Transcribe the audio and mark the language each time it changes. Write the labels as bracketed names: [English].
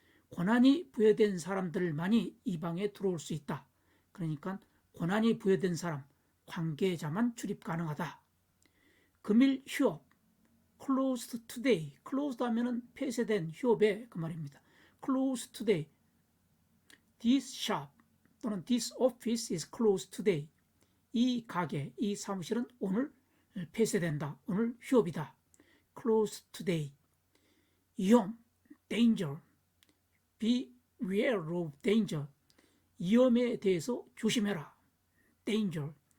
[Korean] 권한이 부여된 사람들만이 이 방에 들어올 수 있다. 그러니까 권한이 부여된 사람, 관계자만 출입 가능하다. 금일 휴업, [English] closed today. [Korean] closed 하면은 폐쇄된, 휴업의 그 말입니다. [English] closed today. This shop 또는 this office is closed today. [Korean] 이 가게, 이 사무실은 오늘 폐쇄된다. 오늘 휴업이다. [English] closed today. [Korean] 위험, danger. [English] Beware of danger. [Korean] 위험에 대해서 조심해라. [English] danger.